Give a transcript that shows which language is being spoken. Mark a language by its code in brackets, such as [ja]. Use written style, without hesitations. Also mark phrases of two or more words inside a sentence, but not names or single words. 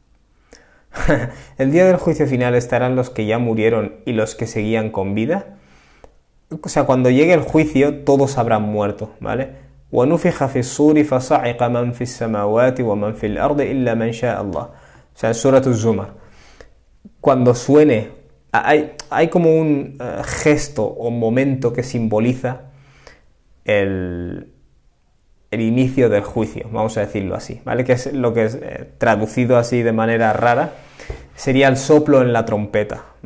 [es] El día del juicio final estarán los que ya murieron y los que seguían con vida. O sea, cuando llegue el juicio, todos habrán muerto, ¿vale? [ar] وَنُفِخَ فِي الصُّورِ فَصَعِقَ مَنْ فِي السَّمَاوَاتِ وَمَنْ فِي الْأَرْضِ إِلَّا مَنْ شَاءَ اللَّهُ. [es] O sea, en Surat Az-Zumar. Cuando suene hay como un gesto o momento que simboliza el inicio del juicio, vamos a decirlo así, ¿vale? Que es lo que es traducido así de manera rara, sería el soplo en la trompeta, ¿vale?